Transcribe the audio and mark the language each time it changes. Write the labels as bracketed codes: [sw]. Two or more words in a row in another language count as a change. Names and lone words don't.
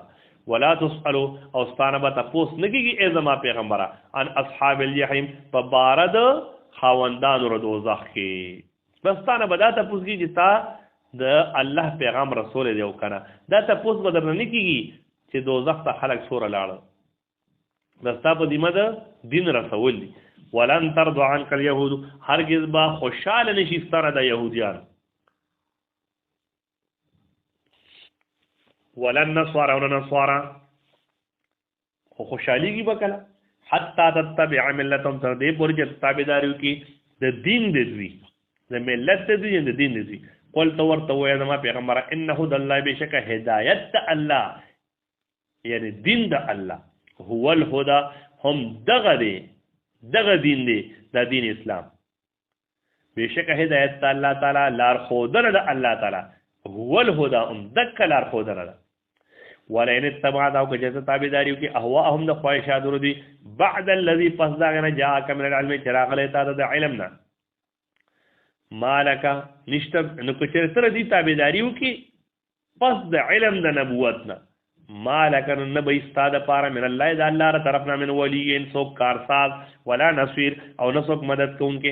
[ar] ولا تسألو، [ps] او ستانه به تپوس نه کېږي ای زما پیغمبره، [ar] عن اصحاب الجحیم، [ps] په باره د خاوندانو د دوزخ کې. بس ستانه به دا تپوس کېږي چې تا د الله پیغام رسول دی او که نه، دا تپوس به درنه نه کېږي چې دوزخ ته خلک څوره لاړل. دا ستا په ذمه د دین رسول دي. [ar] ولن ترضى عنك اليهود، [ps] هرگز به خوشحاله نشي ستانه د یهودیان. [ar] ولن نصارى ولا نصارى، [ps] خو خوشحاليږي به کله، [ar] حتی تتبع ملتهم، [ps] تر دې پورې چې تابعداري وکړي د دین د دوی، د ملت د دوی، د دین د دوی. قل ته ورته ووایه زما پیغمبره، [ar] ان هدى الله، [ps] بېشکه هدایت د الله، یعنی دین د الله، [ar] هو الهدى، [ps] هم دغه دی، دغه دین دی، دا دین اسلام. بېشکه هدایت د الله تعالی، لارښودنه د الله تعالی، [ar] هو الهدى، [ps] هم دکه لارښودنه ده. [ar] ولئن اتبعت، [ps] او که چې تابعداري وکړي اهواءهم د خواهشاتو دوی، [ar] بعد الذي، [ps] پس د هغې نه [ar] جاءک من العلم، [ps] چې راغلی تا ته د علم نه، [ar] ما لک، [ps] نشته، نو که چېرې ته د دې تابعداري وکړي پس د علم د نبوت نه، [ar] ما لک، [ps] نو نه به ستا دپاره [ar] من الله، [ps] د الله له طرف نه، [ar] من ولي، [ps] څوک کارساز، [ar] ولا نصير، [ps] او نه څوک مدد کوونکي.